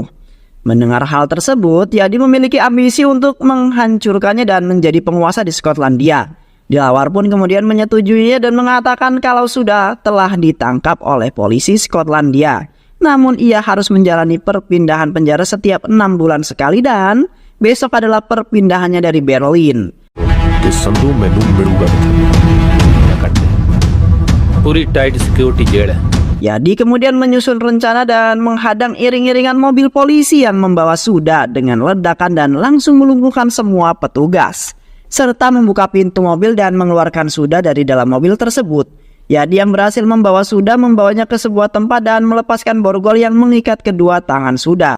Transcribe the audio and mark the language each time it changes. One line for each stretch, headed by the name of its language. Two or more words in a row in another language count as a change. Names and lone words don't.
Indonesian: Mendengar hal tersebut, Yadi memiliki ambisi untuk menghancurkannya dan menjadi penguasa di Skotlandia. Dilawar pun kemudian menyetujuinya dan mengatakan kalau sudah telah ditangkap oleh polisi Skotlandia. Namun ia harus menjalani perpindahan penjara setiap 6 bulan sekali dan besok adalah perpindahannya dari Berlin.
Punjabi: ਸੰਧੂ ਮੈਨੂੰ ਮਿਲੂਗਾ ਪੂਰੀ
English: tight security
Punjabi: ਜੇਲ੍ਹ ਹੈ.
Indonesian: Yadi kemudian menyusun rencana dan menghadang iring-iringan mobil polisi yang membawa Suda dengan ledakan dan langsung melumpuhkan semua petugas, serta membuka pintu mobil dan mengeluarkan Suda dari dalam mobil tersebut. Yadi yang berhasil membawa Suda membawanya ke sebuah tempat dan melepaskan borgol yang mengikat kedua tangan Suda.